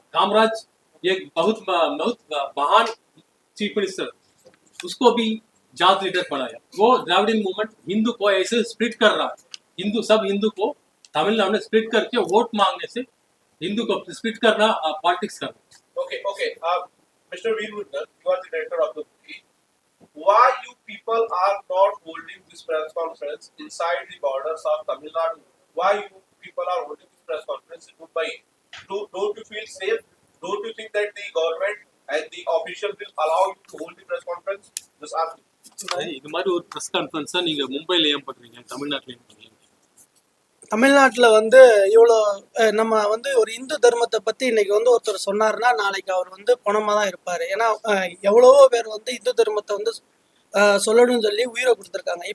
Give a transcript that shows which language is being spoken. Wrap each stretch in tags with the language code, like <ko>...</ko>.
<hi>कामराज एक बहुत महान चीफ मिनिस्टर, उसको भी जात लीडर बनाया। वो द्राविडियन मूवमेंट हिंदू को ऐसे स्प्लिट कर रहा है, सब हिंदू को तमिलनाडु में स्प्लिट करके वोट मांगने से हिंदू को स्प्लिट करना, पॉलिटिक्स करना।</hi> <en>Okay, Mr. Veer Mundal, you are the director of the movie. why you people are not holding this press conference inside the borders of Tamil Nadu? Why you people are holding this press conference in Mumbai? Don't you feel safe? Don't you think that the government and the official will allow you to hold the press conference? Just ask me.</en> <ta>இது மாதிரி ஒரு press கான்ஃபரன்ஸா நீங்க மும்பைல ஏன் பண்றீங்க, தமிழ்நாட்டுல ஏன் பண்றீங்க? தமிழ்நாட்டில் வந்து இவ்வளோ நம்ம வந்து ஒரு இந்து தர்மத்தை பற்றி இன்னைக்கு வந்து ஒருத்தர் சொன்னார்னா நாளைக்கு அவர் வந்து பணமாக தான் இருப்பார். ஏன்னா எவ்வளவோ பேர் வந்து இந்து தர்மத்தை வந்து சொல்லணும்னு சொல்லி உயிரை கொடுத்துருக்காங்க.</ta>